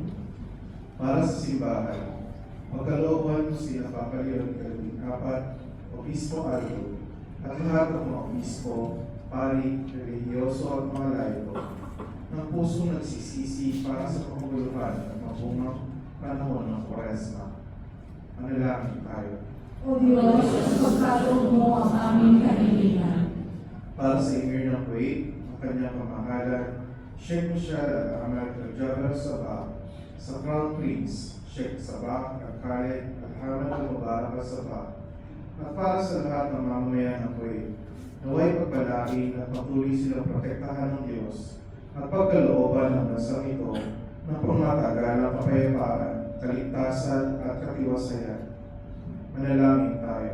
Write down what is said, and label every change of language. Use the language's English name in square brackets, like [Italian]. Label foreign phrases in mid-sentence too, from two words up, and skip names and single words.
[Filipino] Para sa simbahan, magkalooban mo sila Papa Leon apat, Obispo Aldo, at lahat ng mga obispo, pari, religyoso at mga laito, ng puso nagsisisi para sa panguluhan at mabungang panahon ng Kwaresma. Manalangin tayo. O O Diyos, ipagkaloob mo ang aming kahilingan. Para sa Emir ng Kuwait, ang kanyang pamahalan, Sheikh Michelle Ahmed Al-Jabbar Sabah, sa Crown Prince, Sheikh Sabah Al-Khalid Al-Hamad Al-Mubarak Sabah, at para sa lahat ng mamamayan ng Kuwait, naway pagpalain at patuloy silang protektahan ng Diyos at pagkalooban ng bansang ito ng pangmatagalang kapayapaan, kaligtasan at katiwasayan. Manalangin tayo.